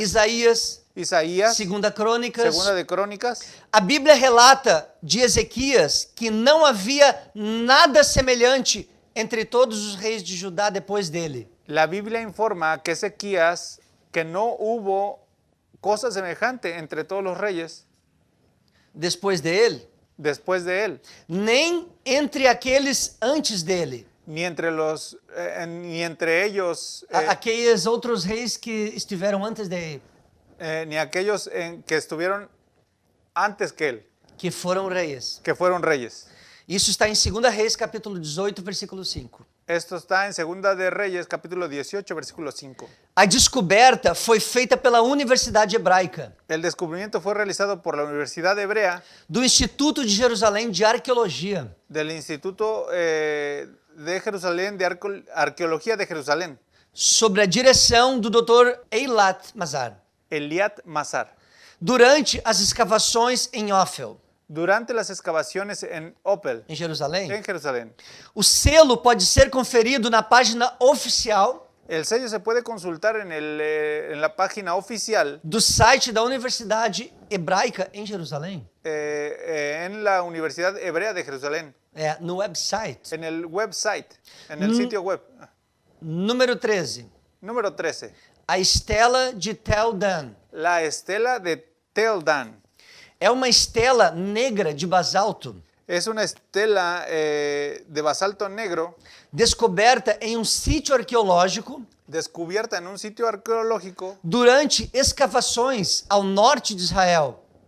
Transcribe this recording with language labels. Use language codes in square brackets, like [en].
[pt] Isaías, [es] Isaías, [pt] 2 Crônicas. [es] Segunda de Crónicas. [pt] A Bíblia relata de Ezequias que não havia nada semelhante entre todos os reis de Judá depois dele. [es] La Biblia informa que Ezequías, que no hubo cosa semejante entre todos los reyes [pt] Depois dele, [es] después de él, [pt] nem entre aqueles antes dele. [es] ni entre ellos, [pt] Aqueles outros reis que estiveram antes dele, [es] ni aquellos que estuvieron antes que él, [pt] que foram reis. [es] que fueron reyes. [pt] Isso está em 2 Reis, capítulo 18, versículo 5. [es] Esto está en Segunda de Reyes, capítulo 18, versículo 5. [pt] A descoberta foi feita pela Universidade Hebraica, [es] El descubrimiento fue realizado por la Universidad Hebrea [pt] do Instituto de Jerusalém de Arqueologia, [es] del Instituto de Jerusalén de Arqueología de Jerusalén, [pt] sob a direção do Dr. Eilat Mazar, [es] Eliat Mazar. [pt] durante as escavações em Ofel, [es] Durante las excavaciones en Opel, [pt] em Jerusalém. [es] en Jerusalén, [pt] O selo pode ser conferido na página oficial [es] el sello se puede consultar en la página oficial [pt] do site da Universidade Hebraica em Jerusalém, [es] en la Universidad Hebrea de Jerusalén, [pt] no website. [es] en el website, en el sitio web. [pt] Número 13. [es] Número 13. [pt] A estela de Tel Dan. [es] La estela de Tel Dan. [pt] É uma estela negra de basalto, [es] Es una estela de basalto negro [pt] descoberta em um sítio arqueológico [es] descubierta en un sitio arqueológico [pt] durante escavações ao norte de Israel,